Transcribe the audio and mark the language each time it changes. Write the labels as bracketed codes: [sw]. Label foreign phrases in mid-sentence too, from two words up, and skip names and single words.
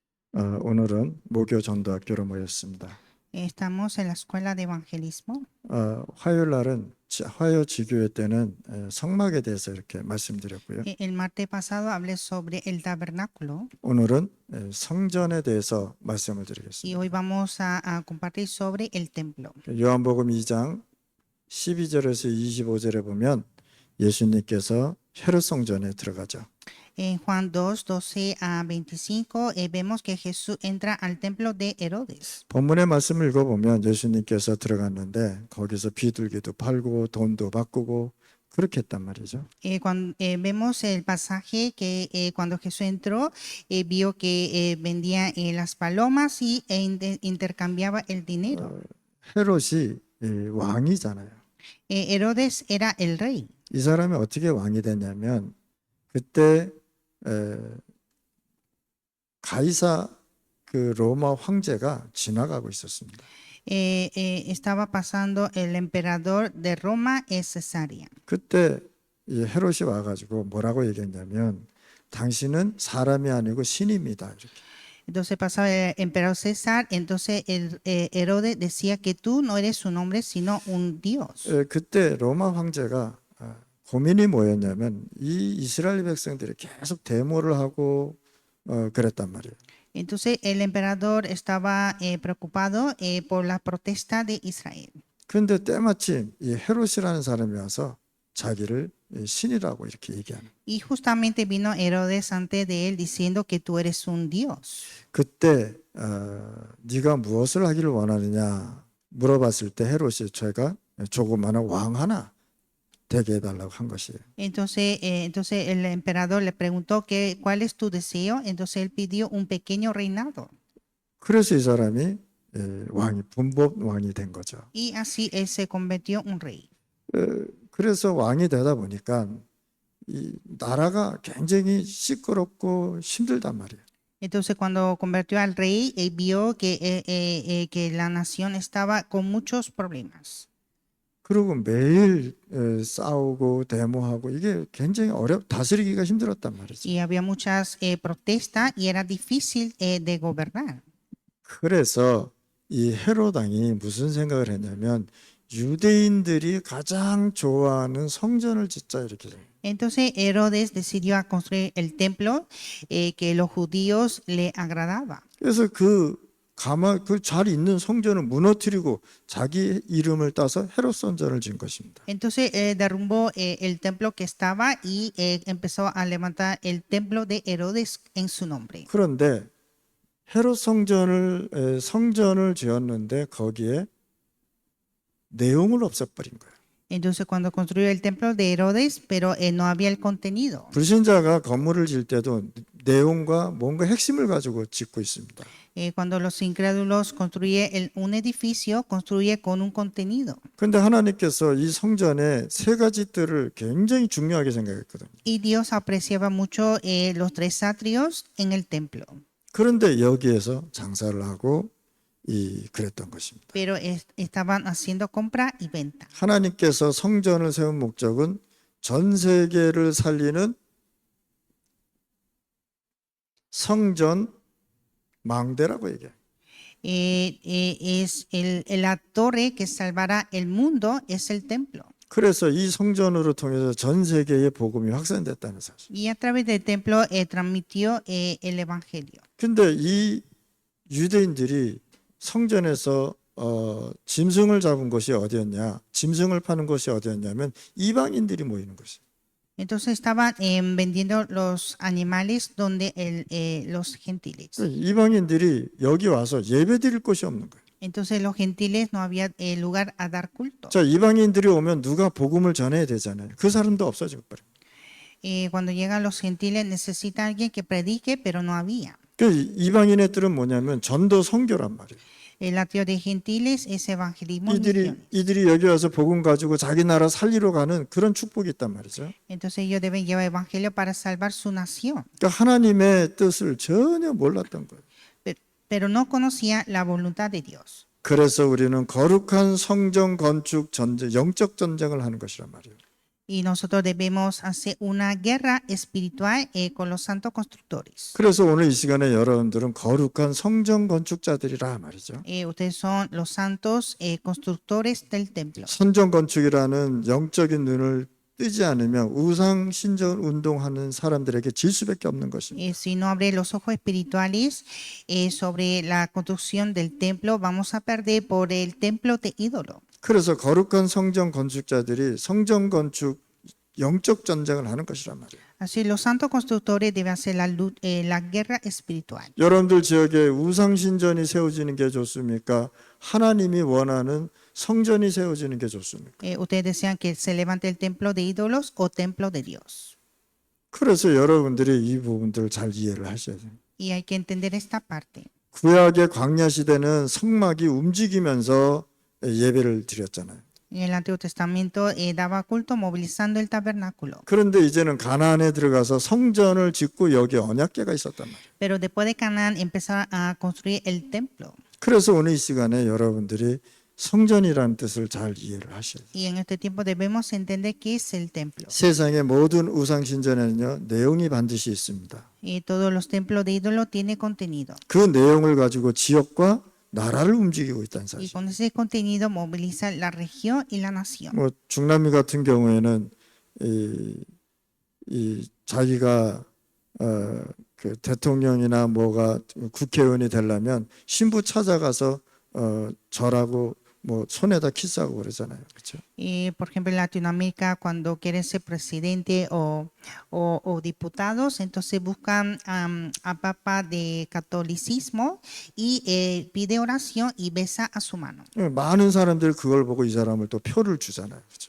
[ko] 오늘은 모교 전도학교로 모였습니다. [es] Estamos en la escuela de evangelismo. [ko] 화요일 날은 화요 지교회 때는 성막에 대해서 이렇게 말씀드렸고요. [es] El martes pasado hablé sobre el tabernáculo [ko] 오늘은 성전에 대해서 말씀을 [es] y [ko] 드리겠습니다. [es] hoy vamos a compartir sobre el templo. [ko] 요한복음 2장 12절에서 25절에 보면 예수님께서 헤롯 성전에 들어가죠. [es] En Juan 2, 12 a 25 vemos que Jesús entra al templo de Herodes. [ko] 본문의 말씀을 읽어보면 예수님께서 들어갔는데 거기서 비둘기도 팔고 돈도 바꾸고 그렇게 했단 말이죠. [es] Cuando vemos el pasaje que cuando Jesús entró, vio que vendía las palomas y intercambiaba el dinero. [ko] 헤롯이 왕이잖아요. [es] Herodes era el rey. [ko] 이 사람이 어떻게 왕이 됐냐면 그때 가이사 그 로마 황제가 지나가고 있었습니다. [es] Estaba pasando el emperador de Roma, Cesarea. [ko] 그때 이 헤롯이 와가지고 뭐라고 얘기했냐면 당신은 사람이 아니고 신입니다. 이렇게. [es] Entonces pasaba el emperador César, entonces Herodes decía que tú no eres un hombre, sino un Dios. [ko] 그때 로마 황제가 고민이 뭐였냐면 이 이스라엘 백성들이 계속 데모를 하고 그랬단 말이에요. [es] Entonces el emperador estaba preocupado por la protesta de Israel. [ko] 그런데 때마침 이 헤롯이라는 사람이 와서 자기를 신이라고 이렇게 얘기하는. [es] Y justamente vino Herodes ante de él diciendo que tú eres un Dios. [ko] 그때 네가 무엇을 하기를 원하느냐 물어봤을 때 헤롯이 제가 조그마한 왕 하나 되게 해달라고 한 것이에요. [es] Entonces el emperador le preguntó que, ¿cuál es tu deseo? Entonces él pidió un pequeño reinado. [ko] 그래서 이 사람이 왕이 분법 왕이 된 거죠. [es] Y así él se convirtió en un rey. [ko] 그래서 왕이 되다 보니까 이 나라가 굉장히 시끄럽고 힘들단 말이에요. [es] Entonces cuando convirtió al rey, vio que la nación estaba con muchos problemas. [ko] 그리고 매일 싸우고 데모하고 이게 굉장히 다스리기가 힘들었단 말이죠. [es] Y había muchas protestas y era difícil de gobernar. [ko] 그래서 이 헤롯 왕이 무슨 생각을 했냐면 유대인들이 가장 좋아하는 성전을 짓자 이렇게 생각해요. [es] Entonces Herodes decidió a construir el templo que los judíos le agradaba. [ko] 그래서 그 잘 있는 성전을 무너뜨리고 자기 이름을 따서 헤롯 성전을 지은 것입니다. [es] Entonces derrumbó el templo que estaba y empezó a levantar el templo de Herodes en su nombre. [ko] 그런데 헤롯 성전을 지었는데 거기에 내용을 없애버린 거예요. [es] Entonces cuando construyó el templo de Herodes, pero no había el contenido. [ko] 불신자가 건물을 지을 때도 내용과 뭔가 핵심을 가지고 짓고 있습니다. [es] Cuando los incrédulos construyen un edificio, construye con un contenido. [ko] 그런데 하나님께서 이 성전의 세 가지 뜰을 굉장히 중요하게 생각했거든요. [es] Y Dios apreciaba mucho los tres atrios en el templo. [ko] 그런데 여기에서 장사를 하고 그랬던 것입니다. [es] Pero estaban haciendo compra y venta. [ko] 하나님께서 성전을 세운 목적은 전 세계를 살리는 성전 망대라고 얘기해요. [es] Es la torre que salvará el mundo, es el templo. [ko] 그래서 이 성전으로 통해서 전 세계에 복음이 확산됐다는 사실. [es] Y a través del templo transmitió el evangelio. [ko] 근데 이 유대인들이 성전에서 짐승을 잡은 곳이 어디였냐? 짐승을 파는 곳이 어디였냐면 이방인들이 모이는 곳이에요. [es] Entonces estaban vendiendo los animales donde los gentiles. [ko] 이방인들이 여기 와서 예배드릴 곳이 없는 거예요. [es] Entonces los gentiles no había lugar a dar culto. [ko] 자, 이방인들이 오면 누가 복음을 전해야 되잖아요. 그 사람도 없어지고 버려요. [es] Cuando llegan los gentiles necesita alguien que predique, pero no había. [ko] 그 이방인의 뜰은 뭐냐면 전도 선교란 말이에요. [es] El atrio de gentiles es evangelismo. Misiones. [ko] 이들이 여기 와서 복음 가지고 자기 나라 살리러 가는 그런 축복이 있단 말이죠. [es] Entonces ellos deben llevar evangelio para salvar su nación. [ko] 그러니까 하나님의 뜻을 전혀 몰랐던 거예요. [es] Pero no conocía la voluntad de Dios. [ko] 그래서 우리는 거룩한 성전 건축 전쟁, 영적 전쟁을 하는 것이란 말이에요. [es] Y nosotros debemos hacer una guerra espiritual con los santos constructores. [ko] 그래서 오늘 이 시간에 여러분들은 거룩한 성전 건축자들이라 말이죠. [es] Ustedes son los santos constructores del templo. [ko] 성전 건축이라는 영적인 눈을 뜨지 않으면 우상 신전 운동하는 사람들에게 질 수밖에 없는 것입니다. [es] Si no abre los ojos espirituales sobre la construcción del templo, vamos a perder por el templo de ídolo. [ko] 그래서 거룩한 성전 건축자들이 성전 건축 영적 전쟁을 하는 것이란 말이에요. [es] Así los santos constructores deben hacer la guerra espiritual. [ko] 여러분들 지역에 우상 신전이 세워지는 게 좋습니까? 하나님이 원하는 성전이 세워지는 게 좋습니까? [es] Ustedes desean que se levante el templo de ídolos o templo de Dios. [ko] 그래서 여러분들이 이 부분들을 잘 이해를 하셔야 돼요. [es] Y hay que entender esta parte. [ko] 구약의 광야 시대는 성막이 움직이면서 예배를 드렸잖아요. [es] En el Antiguo Testamento daba culto movilizando el tabernáculo. [ko] 그런데 이제는 가나안에 들어가서 성전을 짓고 여기 언약궤가 있었단 말이에요. [es] Pero después de Canaán empezaron a construir el templo. [ko] 그래서 오늘 이 시간에 여러분들이 성전이라는 뜻을 잘 이해를 하셔야 돼요. [es] Y en este tiempo debemos entender qué es el templo. [ko] 세상의 모든 우상 신전에는요 내용이 반드시 있습니다. [es] Y todos los templos de ídolo tienen contenido. [ko] 그 내용을 가지고 지역과 나라를 움직이고 있다는 [es] Y [ko] 사실. [es] con ese contenido moviliza la región y la nación. [ko] 뭐 중남미 같은 경우에는 이 자기가 그 대통령이나 뭐가 국회의원이 되려면 신부 찾아가서 절하고 뭐 손에다 키스하고 그러잖아요, 그렇죠? [es] Y por ejemplo en Latinoamérica cuando quieren ser presidente o diputados, entonces buscan a papa de catolicismo y pide oración y besa a su mano. [ko] 많은 사람들이 그걸 보고 이 사람을 또 표를 주잖아요, 그렇죠?